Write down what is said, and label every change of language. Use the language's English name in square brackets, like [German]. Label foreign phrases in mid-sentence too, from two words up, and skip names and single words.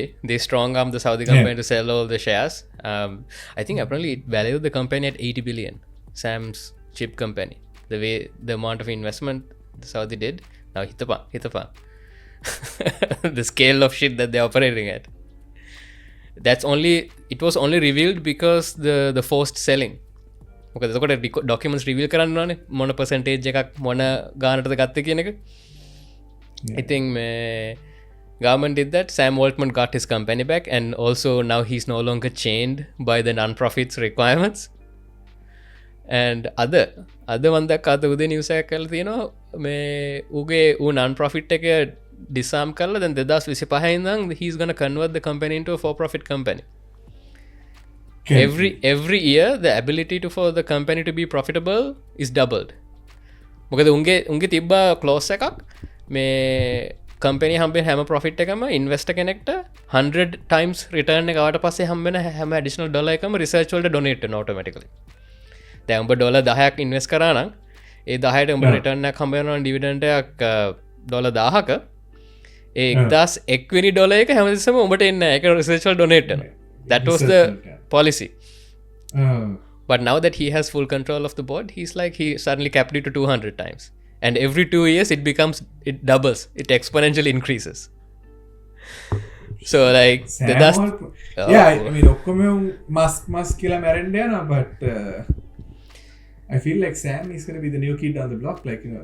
[English] They strong armed the Saudi company to sell all the shares. I think apparently it valued the company at 80 billion. Sam's chip company. The amount of investment the Saudi did. Now hitapa. The scale of shit that they're operating at. It was only revealed because the forced selling. [Sinhala] මොකද එතකොට [English] documents reveal [Sinhala] කරන්න ඕනේ මොන percentage එකක් මොන ගානටද ගත්තේ කියන එක. [English] I think government did that. Sam Altman got his company back, and also now he's no longer chained by the non-profits requirements. And other one that [Sinhala] අද උදේ news එකක් කරලා තියෙනවා මේ උගේ [English] non-profit එක disarm කරලා then 2025 ඉඳන් he's going to convert the company into a for-profit company. Every year the ability for the company to be profitable is doubled. [Sinhala] මොකද උන්ගේ තිබ්බා clause එකක් මේ company හම්බෙන හැම profit එකම investor කෙනෙක්ට 100 times return එක ආවට පස්සේ හම්බෙන හැම [English] additional dollar [Sinhala] එකම research වලට donate වෙනවා automatically. දැන් උඹ $10ක් invest කරා නම් ඒ 10ට උඹ return එකක් හම්බ වෙනවා dividend එකක් $1000ක ඒ 1001 වෙනි dollar එක හැමතිස්සෙම උඹට එන්නේ නැහැ. ඒක research වලට donate වෙනවා. [English] That was the policy. But now that he has full control of the board, he suddenly capped it to 200 times. And every 2 years it doubles, it exponentially increases. So like I mean [Sinhala] ඔක්කොම Musk කිලා මරෙන්දන, [English] but I feel like Sam is going to be the new kid on the block, like, you know.